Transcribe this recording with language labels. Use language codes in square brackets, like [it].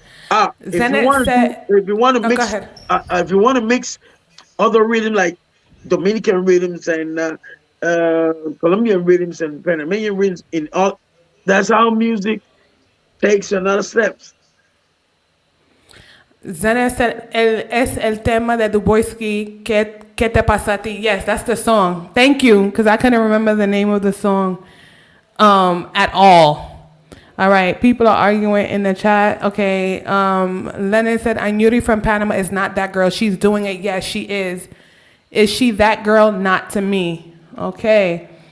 [en] Zenet said, If you want to oh, go mix, ahead. if you want to mix other rhythm like Dominican rhythms and Colombian rhythms and Panamanian rhythms in all, that's how music takes another steps. Zenet said, [es] es el tema de Duboisky, ¿Qué te pasa a ti? [en] Yes, that's the song. Thank you, because I couldn't remember the name of the song at all. All right, people are arguing in the chat. Okay, Lennon said, Aynuri from Panama is not that girl. She's doing it. Yes, she is. Is she that girl? Not to me. Okay.